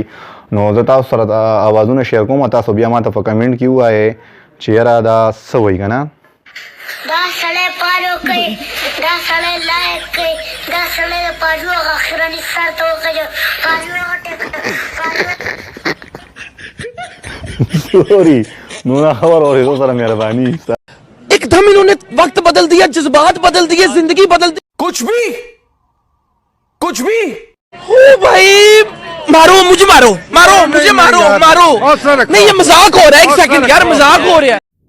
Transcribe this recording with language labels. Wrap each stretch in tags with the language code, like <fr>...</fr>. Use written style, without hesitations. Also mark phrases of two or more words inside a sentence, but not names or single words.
<ps>نو زه تاسو سره اوازونه شیر کوم او تاسو بیا ماته په کمنټ کې ووایئ چې یاره دا څه وایي که نه. دا سړی پالو کوي، دا سړی لایق کوي، دا سړی د پاجو هغه اخرني سر ته وخېږي، پاجو یې سوري نو نه خبر اورېدو سره مهرباني.</ps> <ur>ایکدم انہوں نے وقت بدل دیا، جذبات بدل دیے، زندگی بدل دی. کچھ بھی ہو بھائی، مارو مجھے، مارو مجھے، مارو نہیں، یہ مذاق ہو رہا ہے. ایک سیکنڈ یار، مذاق ہو رہا ہے.</ur>